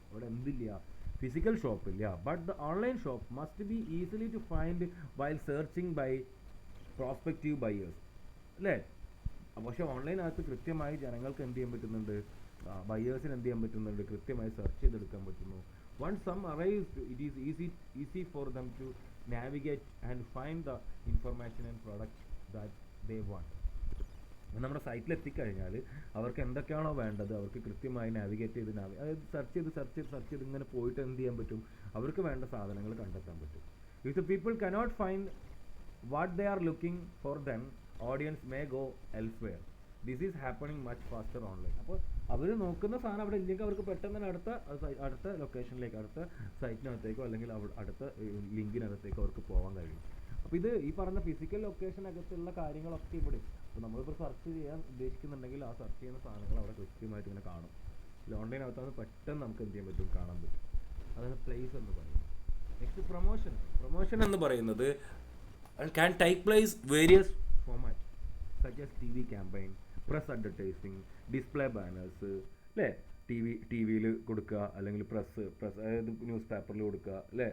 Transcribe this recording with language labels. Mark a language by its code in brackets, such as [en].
[ml] അവിടെ എന്തില്ല, physical shop ഇല്ല. [en] but the online shop must be easily to find while searching by prospective buyers [ml] അല്ലേ. പക്ഷേ ഓൺലൈനകത്ത് കൃത്യമായി ജനങ്ങൾക്ക് എന്ത് ചെയ്യാൻ പറ്റുന്നുണ്ട്, ബയേഴ്സിന് എന്ത് ചെയ്യാൻ പറ്റുന്നുണ്ട്, കൃത്യമായി സെർച്ച് ചെയ്തെടുക്കാൻ പറ്റുന്നു. [en] Once some arrives, it is easy for them to navigate and find the information and products that they want. [ml] നമ്മുടെ സൈറ്റിൽ എത്തിക്കഴിഞ്ഞാൽ അവർക്ക് എന്തൊക്കെയാണോ വേണ്ടത് അവർക്ക് കൃത്യമായി നാവിഗേറ്റ് ചെയ്ത് അതായത് സെർച്ച് ചെയ്ത് ഇങ്ങനെ പോയിട്ട് എന്ത് ചെയ്യാൻ പറ്റും, അവർക്ക് വേണ്ട സാധനങ്ങൾ കണ്ടെത്താൻ പറ്റും. [en] If the people cannot find what they are looking for, then audience may go elsewhere. This is happening much faster online. [ml] അപ്പോൾ അവർ നോക്കുന്ന സാധനം അവിടെ ഇല്ലെങ്കിൽ അവർക്ക് പെട്ടെന്ന് തന്നെ അടുത്ത ലൊക്കേഷനിലേക്ക്, അടുത്ത സൈറ്റിനകത്തേക്കോ അല്ലെങ്കിൽ അടുത്ത ലിങ്കിനകത്തേക്കോ അവർക്ക് പോകാൻ കഴിയും. അപ്പോൾ ഇത് ഈ പറഞ്ഞ ഫിസിക്കൽ ലൊക്കേഷനകത്തുള്ള കാര്യങ്ങളൊക്കെ ഇവിടെ. അപ്പോൾ നമ്മളിപ്പോൾ സെർച്ച് ചെയ്യാൻ ഉദ്ദേശിക്കുന്നുണ്ടെങ്കിൽ ആ സെർച്ച് ചെയ്യുന്ന സാധനങ്ങൾ അവിടെ കൃത്യമായിട്ട് ഇങ്ങനെ കാണും. ഓൺലൈനകത്താണ് പെട്ടെന്ന് നമുക്ക് എന്ത് ചെയ്യാൻ പറ്റും, കാണാൻ പറ്റും. അതാണ് പ്ലേസ് എന്ന് പറയുന്നത്. നെക്സ്റ്റ് പ്രൊമോഷൻ എന്ന് പറയുന്നത് [en] and can take place various formats such as TV campaign, press advertising, display banners, [ml] അല്ലേ? ടി വിയിൽ കൊടുക്കുക, അല്ലെങ്കിൽ അതായത് ന്യൂസ് പേപ്പറിൽ കൊടുക്കുക, അല്ലേ?